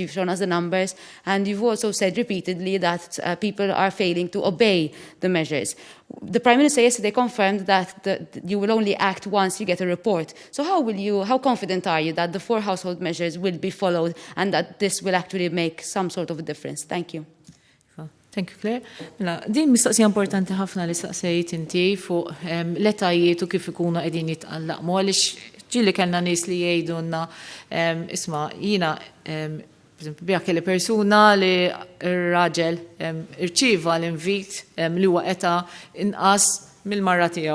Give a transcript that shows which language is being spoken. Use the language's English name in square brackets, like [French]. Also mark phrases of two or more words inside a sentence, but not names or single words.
[English] You've shown us the numbers, and you've also said repeatedly that people are failing to obey the measures. The Prime Minister yesterday confirmed that you will only act once you get a report. So how confident are you that the 4 household measures will be followed and that this will actually make some sort of a difference? Thank you. Thank you, Claire. [Maltese] Din mistoqsija importanti ħafna li staqsejt inti fuq l-etajiet u kif ikunu qegħdin jitqallaqmu għaliex ġieli kellna nies li jgħidulna isma' jiena bija kelli persuna li r-raġel irċieva l-invit li huwa eta inqas mill-marra tiegħu.